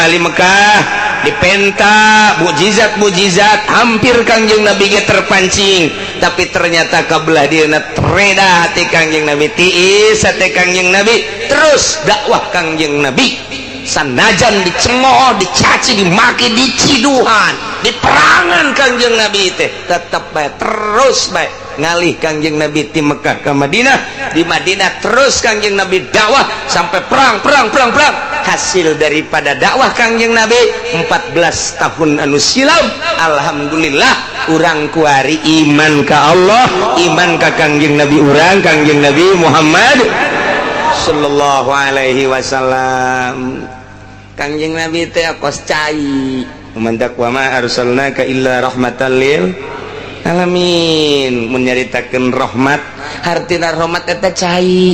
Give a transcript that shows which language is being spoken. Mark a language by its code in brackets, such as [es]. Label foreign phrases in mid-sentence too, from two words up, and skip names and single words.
[su] ahli Mekah, dipenta mujizat hampir Kangjeng Nabi ge terpancing, tapi ternyata kabelah dieuna tereda hati Kangjeng Nabi, tiis hati Kangjeng Nabi, terus dakwah Kangjeng Nabi sanajan dicemooh, dicaci, dimaki, diciduhan, diperangan Kangjeng Nabi teh tetep bae terus bae ngalih Kangjeng Nabi di Mekah ke Madinah, di Madinah terus Kangjeng Nabi dakwah sampai perang. Hasil daripada dakwah Kangjeng Nabi 14 tahun anu silam, alhamdulillah urang kuari iman ka Allah, iman ka Kangjeng Nabi urang, Kangjeng Nabi Muhammad [ar] صلى الله عليه وسلم. [su] Kangjeng Nabi teh kos cai mantak [ar] وما أرسلناك إلا رحمة للعالمين, [su] menyaritakeun rahmat, hartina rahmat eta cai.